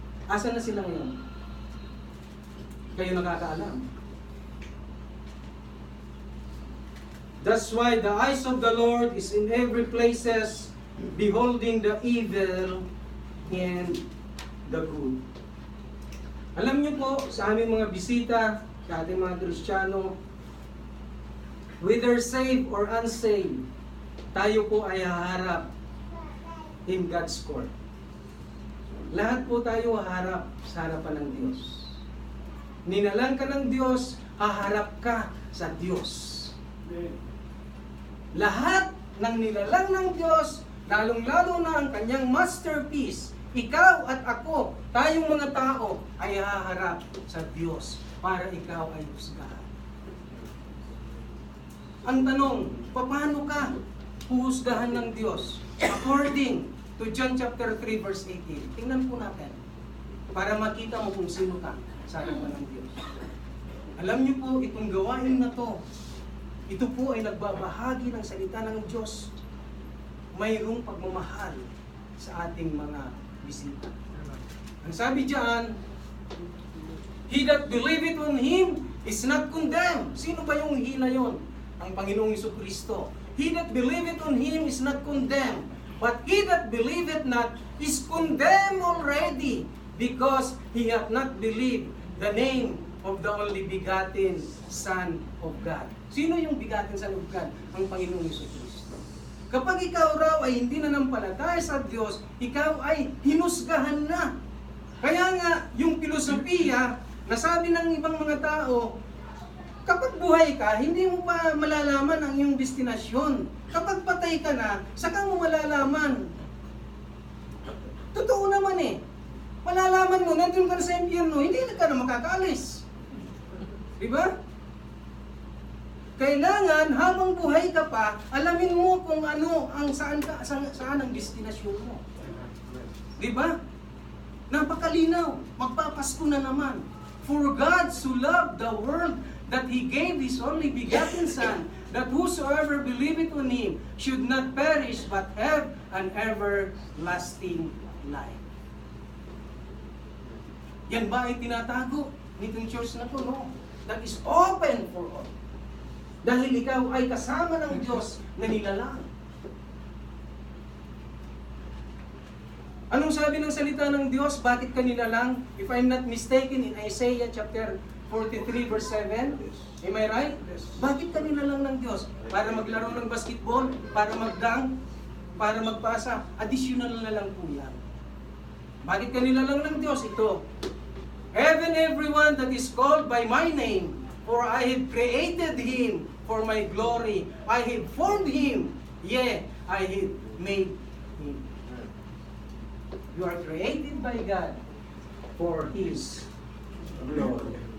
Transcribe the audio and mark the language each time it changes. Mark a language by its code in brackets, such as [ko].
[tl] Asa na sila ngayon? Kayo nakakaalam. [en] That's why the eyes of the Lord is in every places, beholding the evil and the good. [tl] Alam niyo po, sa aming mga bisita, sa ating mga Kristiyano, [en] whether saved or unsaved, [tl] tayo po ay haharap [en] in God's court. [tl] Lahat po tayo haharap sa harapan ng Diyos. Ninalang ka ng Diyos, haharap ka sa Diyos. Lahat ng nilalang ng Diyos, lalong-lalo na ang kanyang masterpiece, ikaw at ako, tayong mga tao, ay haharap sa Diyos para ikaw ay husgahan. Ang tanong, paano ka huhusgahan ng Diyos? [en] According to John chapter 3 verse 18. [tl] Tingnan po natin. para makita mo kung sino ka sa harapan ng Diyos. Alam niyo po, itong gawain na to, ito po ay nagbabahagi ng salita ng Diyos. Mayroong pagmamahal sa ating mga bisita. Ang sabi diyan, [en] he that believeth on Him is not condemned. [tl] Sino ba yung he na yon? Ang Panginoong Jesucristo. [en] He that believeth on Him is not condemned. But he that believeth not is condemned already, because he hath not believed the name of the only begotten Son of God. [tl] Sino yung begotten Son of God? Ang Panginoong Jesucristo. Kapag ikaw raw ay hindi nanampalataya sa Diyos, ikaw ay hinusgahan na. Kaya nga, yung filosofiya, nasabi ng ibang mga tao, kapag buhay ka, hindi mo pa malalaman ang iyong destinasyon. Kapag patay ka na, saka mo malalaman. Totoo naman eh. Malalaman mo, nandun ka na sa impyerno, hindi ka na makakaalis. Diba? Kailangan, habang buhay ka pa, alamin mo kung ano, saan ang destinasyon mo. Diba? Napakalinaw. Magpapasko na naman. [en] For God so loved the world that He gave His only begotten Son, that whosoever believeth on Him should not perish but have an everlasting life. [tl] Yan ba ay tinatago nitong church na to? [en] No. That is open for all. [tl] Dahil ikaw ay kasama ng Diyos na nilalang. Anong sabi ng salita ng Diyos? Bakit ka nilalang? [en] If I'm not mistaken, in Isaiah chapter 43 verse 7. Am I right? [tl] Bakit ka nilalang ng Diyos? Para maglaro ng basketball? Para magdang? Para magpasa? Additional na lang po yan. Bakit ka nilalang ng Diyos? Ito. [en] Even everyone that is called by my name, for I have created him for my glory. I have formed him, yea, I have made him. You are created by God for His glory.